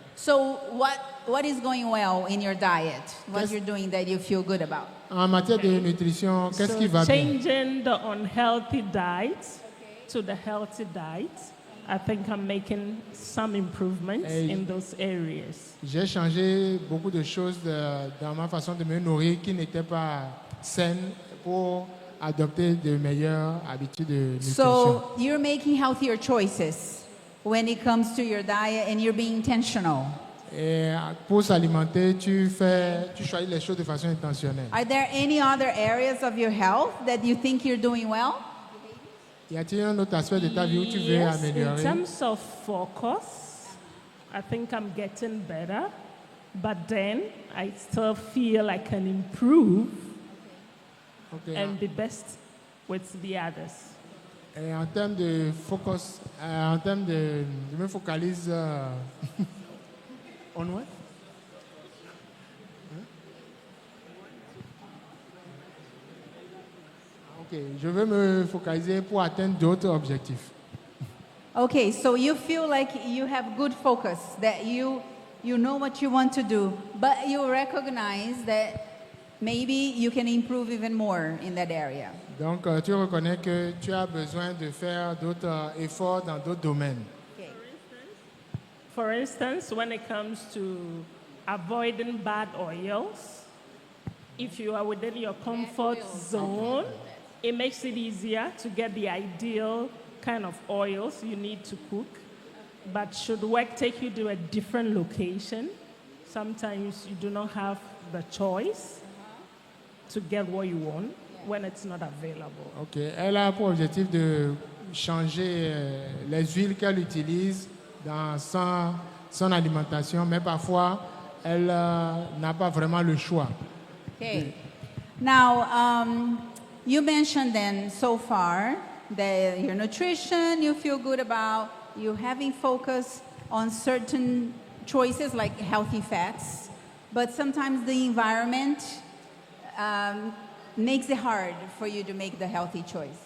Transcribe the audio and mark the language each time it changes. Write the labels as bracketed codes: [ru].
[en] So what is going well in your diet? What Yes. you're doing that you feel good about? [fr] En matière de nutrition, qu'est-ce qui va bien? [en] Changing the unhealthy diet to the healthy diet, I think I'm making some improvements Hey. in those areas. [fr] J'ai changé beaucoup de choses dans ma façon de me nourrir qui n'étaient pas saines pour adopter de meilleures habitudes de nutrition. [en] So you're making healthier choices when it comes to your diet and you're being intentional. [fr] Et pour s'alimenter, tu choisis les choses de façon intentionnelle. [en] Are there any other areas of your health that you think you're doing well? [fr] Y a-t-il un autre aspect de ta vie où tu veux [en] Yes, in [fr] améliorer? [en] terms of focus, I think I'm getting better, but then I still feel I can improve Ok. and be best with the others. [fr] Et en termes de focus, en termes de, je me focalise [en] on what? [fr] Ok, je veux me focaliser pour atteindre d'autres objectifs. [en] Okay, so you feel like you have good focus, that you know what you want to do, but you recognize that maybe you can improve even more in that area. [fr] Donc, tu reconnais que tu as besoin de faire d'autres efforts dans d'autres domaines. [en] Okay. For instance, when it comes to avoiding bad oils, if you are within your comfort zone, it makes it easier to get the ideal kind of oils you need to cook. But should work take you to a different location, sometimes you do not have the choice to get what you want when it's not available. [fr] Ok, elle a pour objectif de changer les huiles qu'elle utilise dans son alimentation, mais parfois elle n'a pas vraiment le choix. [en] Okay. Now, you mentioned then so far that your nutrition you feel good about, you having focus on certain choices like healthy fats, but sometimes the environment makes it hard for you to make the healthy choice.